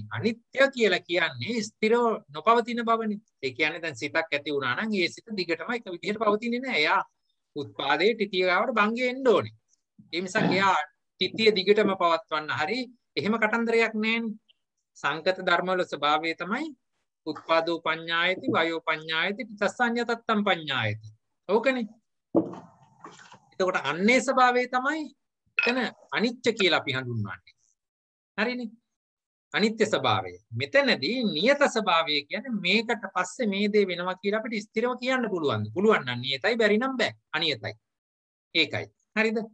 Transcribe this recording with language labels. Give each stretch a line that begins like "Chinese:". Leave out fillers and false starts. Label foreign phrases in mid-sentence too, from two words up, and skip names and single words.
Sinhala: අනිත්‍ය කියලා කියන්නේ ස්ථිරව නොපවතින බවනේ. ඒ කියන්නේ දැන් සිතක් ඇති වුණා නම් ඒ සිත දිගටම එක විදිහට පවතින්නේ නැහැ. එයා උත්පාදයේ තිතිය ගාවට භංගය එන්න ඕනේ. ඒ නිසා එයා තිතිය දිගටම පවත්වන්න හරි එහෙම කතන්දරයක් නැහැනේ. සංකත ධර්ම වල ස්වභාවය තමයි
Pali: උත්පාදෝ පඤ්ඤායති වයෝ පඤ්ඤායති තස්සඤ්ඤතත්තම් පඤ්ඤායති.
Sinhala: ඕකනේ. එතකොට අන්නේ ස්වභාවය තමයි එතන අනිත්‍ය කියලා අපි හඳුන්වන්නේ. හරිනේ. අනිත්‍ය ස්වභාවය. මෙතනදී නියත ස්වභාවය කියන්නේ මේකට පස්සේ මේ දේ වෙනවා කියලා අපිට ස්ථිරව කියන්න පුළුවන්. පුළුවන් නම් නියතයි බැරි නම් බෑ. අනියතයි. ඒකයි. හරිද?